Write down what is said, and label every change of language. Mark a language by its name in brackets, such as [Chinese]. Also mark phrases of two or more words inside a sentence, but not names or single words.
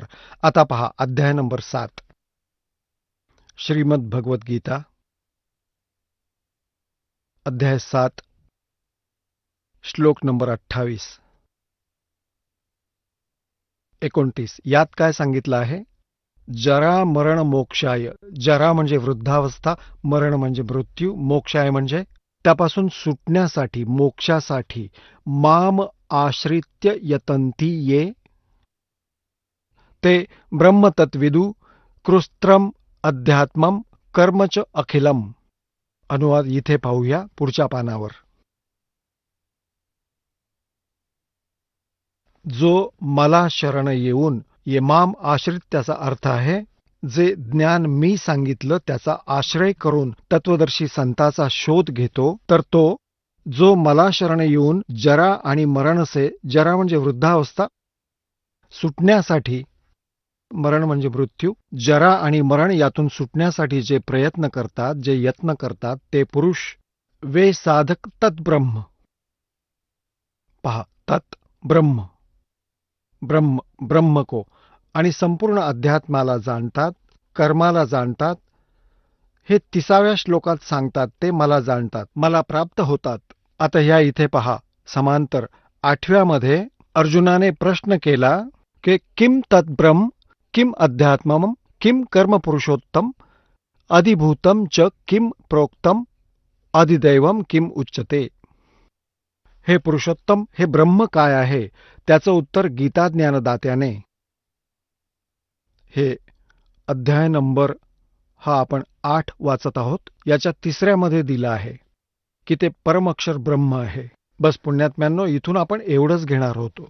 [Marathi] आता पहा अध्याय नंबर 7, श्रीमद भगवद्गीता, अध्याय 7, श्लोक नंबर 28, 29. यात काय सांगितलं आहे? [Sanskrit] जरा मरण मोक्षाय. [Marathi] जरा म्हणजे वृद्धावस्था, मरण म्हणजे मृत्यू, मोक्षाय म्हणजे त्यापासून सुटण्यासाठी, मोक्षासाठी, [Sanskrit] माम आश्रित्य यतंती ये ते ब्रह्मतत्विदु कृस्त्रम अध्यात्मम कर्मच अखिलम. [Marathi] अनुवाद इथे पाहूया पुढच्या पानावर. जो मला शरण येऊन, [Sanskrit] ये माम आश्रित [Marathi] त्याचा अर्थ आहे जे ज्ञान मी सांगितलं त्याचा आश्रय करून तत्वदर्शी संताचा शोध घेतो, तर तो जो मला शरण येऊन जरा आणि मरणसे, जरा म्हणजे वृद्धावस्था, सुटण्यासाठी, मरण म्हणजे मृत्यू, जरा आणि मरण यातून सुटण्यासाठी जे प्रयत्न करतात, जे यत्न करतात, ते पुरुष वे साधक तत्ब्रह्म. पहा, [Sanskrit] तत् ब्रह्म, ब्रह्म, ब्रह्म को, [Marathi] आणि संपूर्ण अध्यात्माला जाणतात, कर्माला जाणतात. हे 30व्या श्लोकात सांगतात ते मला जाणतात, मला प्राप्त होतात. आता ह्या इथे पहा समांतर 8व्यामध्ये अर्जुनाने प्रश्न केला की [Sanskrit] किम तद्ब्रह्म, किम अध्यात्मम, किम कर्म पुरुषोत्तम, अधिभूतम च किम प्रोक्तम, अधिदैवम किम उच्यते. [Marathi] हे पुरुषोत्तम, हे ब्रह्म काय आहे? त्याचं उत्तर गीता ज्ञानदात्याने हे अध्याय नंबर हा आपण 8 वाचत आहोत, याच्या 3ऱ्यामध्ये दिला आहे. की ते परमअक्षर ब्रह्म आहे. बस पुण्यात्म्यांनो, इथून आपण एवढंच घेणार होतो.